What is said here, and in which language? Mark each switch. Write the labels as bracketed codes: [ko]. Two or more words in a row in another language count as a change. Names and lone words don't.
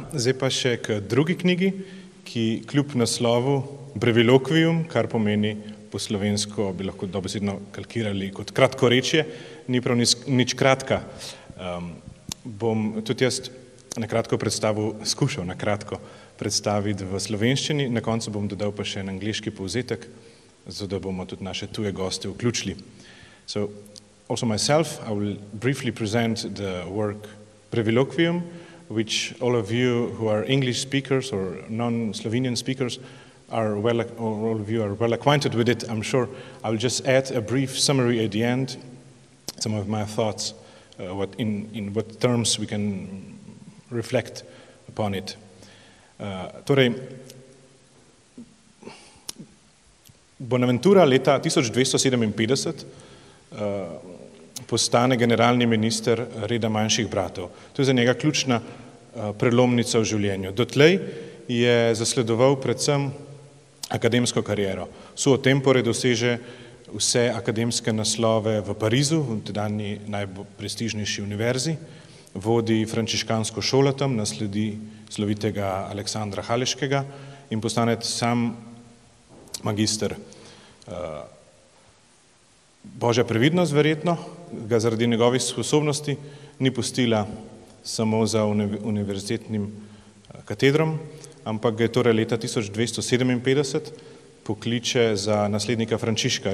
[sl] Zdaj pa še k drugi knjigi, ki kljub naslovu Breviloquium, kar pomeni po slovensko, bi lahko dobesedno kalkirali kot kratkorečje, ni prav nič kratka. Bom tudi jaz skušal na kratko predstaviti v slovenščini, na koncu bom dodal pa še en angleški povzetek, zato da bomo tudi naše tuje goste vključili. [en] So, also myself, I will briefly present the work Breviloquium, which all of you who are English speakers or non-Slovenian speakers all of you are well acquainted with it, I'm sure. I will just add a brief summary at the end, some of my thoughts, in what terms we can reflect upon it. [sl] Torej, Bonaventura leta 1257 postane generalni minister reda manjših bratov. To je za njega ključna prelomnica v življenju. Dotlej je zasledoval predvsem akademsko kariero. [la] Suo tempore [sl] doseže vse akademske naslove v Parizu, v tedanji najprestižnejši univerzi, vodi frančiškansko šolo tam, nasledi slovitega Aleksandra Haleškega in postane sam magister. Božja previdnost verjetno ga zaradi njegovih sposobnosti ni pustila samo za univerzitetnim katedrom, ampak ga je torej leta 1257 pokliče za naslednika Frančiška.